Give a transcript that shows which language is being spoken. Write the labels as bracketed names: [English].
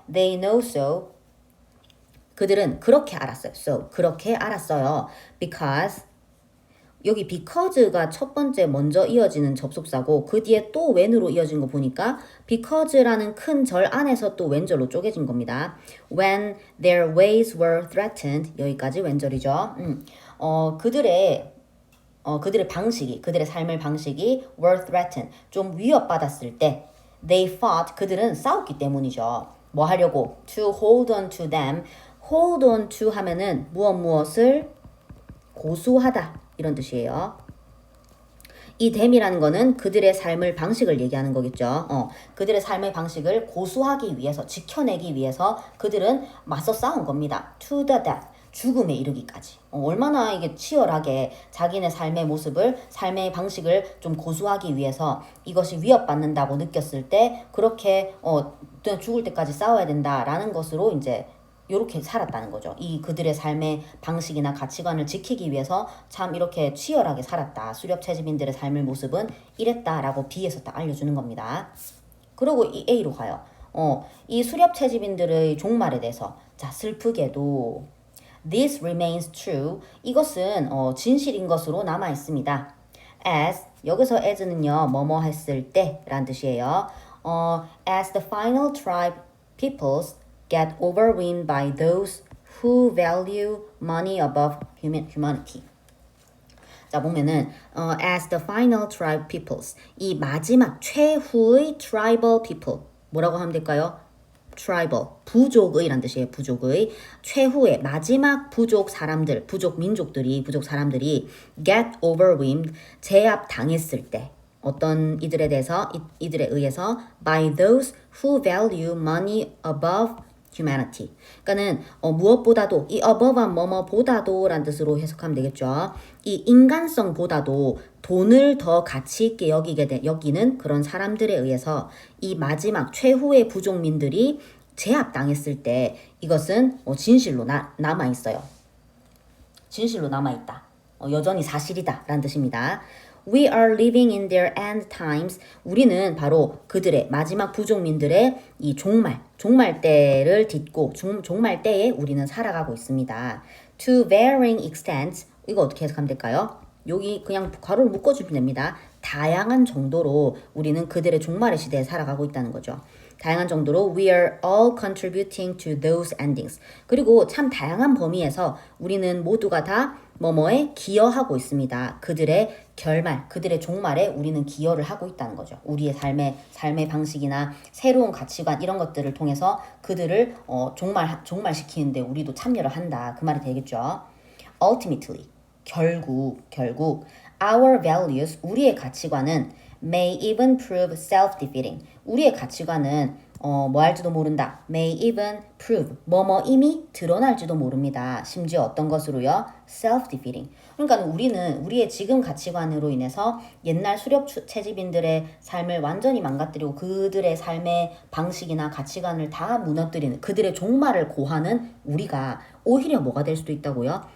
[English] They know so [Korean] 그들은 그렇게 알았어요. So 그렇게 알았어요. Because 여기 because가 첫 번째 먼저 이어지는 접속사고 그 뒤에 또 when으로 이어진 거 보니까 because라는 큰 절 안에서 또 왼절로 쪼개진 겁니다. [English] When their ways were threatened [Korean] 여기까지 왼절이죠. 그들의 방식이 그들의 삶의 방식이 [English] were threatened [Korean] 좀 위협받았을 때 [English] they fought [Korean] 그들은 싸웠기 때문이죠. 뭐 하려고 [English] to hold on to them [Korean] hold on to 하면은 무엇을 고수하다 이런 뜻이에요. 이 them이라는 거는 그들의 삶의 방식을 얘기하는 거겠죠. 그들의 삶의 방식을 고수하기 위해서 지켜내기 위해서 그들은 맞서 싸운 겁니다. [English] to the death [Korean] 죽음에 이르기까지. 얼마나 이게 치열하게 자기네 삶의 모습을 삶의 방식을 좀 고수하기 위해서 이것이 위협받는다고 느꼈을 때 그렇게 죽을 때까지 싸워야 된다라는 것으로 이제 이렇게 살았다는 거죠. 이 그들의 삶의 방식이나 가치관을 지키기 위해서 참 이렇게 치열하게 살았다. 수렵 채집인들의 삶의 모습은 이랬다라고 B에서 딱 알려주는 겁니다. 그리고 이 A로 가요. 이 수렵 채집인들의 종말에 대해서 자 슬프게도 [English] This remains true. [Korean] 이것은 진실인 것으로 남아 있습니다. As 여기서 as는요 뭐뭐 했을 때란 뜻이에요. [English] As the final tribe peoples get overwhelmed by those who value money above humanity. [Korean] 자 보면은 [English] as the final tribe peoples [Korean] 이 마지막 최후의 tribal people 뭐라고 하면 될까요? tribal 부족의란 뜻이에요. 부족의 최후의 마지막 부족 사람들 부족 사람들이 [English] get overwhelmed [Korean] 제압 당했을 때 어떤 이들에 대해서 이들에 의해서 [English] by those who value money above humanity. [Korean] 그러니까는 무엇보다도 이 above한 뭐뭐보다도 란 뜻으로 해석하면 되겠죠. 이 인간성보다도 돈을 더 가치 있게 여기는 그런 사람들에 의해서 이 마지막 최후의 부족민들이 제압당했을 때 이것은 진실로 남아 있어요. 진실로 남아 있다. 여전히 사실이다 라는 뜻입니다. [English] We are living in their end times. [Korean] 우리는 바로 그들의 마지막 부족민들의 이 종말 때를 딛고 종말 때에 우리는 살아가고 있습니다. [English] To varying extents. [Korean] 이거 어떻게 해석하면 될까요? 여기 그냥 괄호를 묶어주면 됩니다. 다양한 정도로 우리는 그들의 종말의 시대에 살아가고 있다는 거죠. 다양한 정도로 [English] we are all contributing to those endings. [Korean] 그리고 참 다양한 범위에서 우리는 모두가 다 뭐뭐에 기여하고 있습니다. 그들의 결말, 그들의 종말에 우리는 기여를 하고 있다는 거죠. 우리의 삶의 방식이나 새로운 가치관 이런 것들을 통해서 그들을 종말시키는데 우리도 참여를 한다. 그 말이 되겠죠. [English] Ultimately, [Korean] 결국 [English] our values, [Korean] 우리의 가치관은 [English] may even prove self-defeating. [Korean] 우리의 가치관은 뭐 할지도 모른다. [English] may even prove, [Korean] 뭐뭐 이미 드러날지도 모릅니다. 심지어 어떤 것으로요? self-defeating. 그러니까 우리는 우리의 지금 가치관으로 인해서 옛날 수렵 채집인들의 삶을 완전히 망가뜨리고 그들의 삶의 방식이나 가치관을 다 무너뜨리는 그들의 종말을 고하는 우리가 오히려 뭐가 될 수도 있다고요?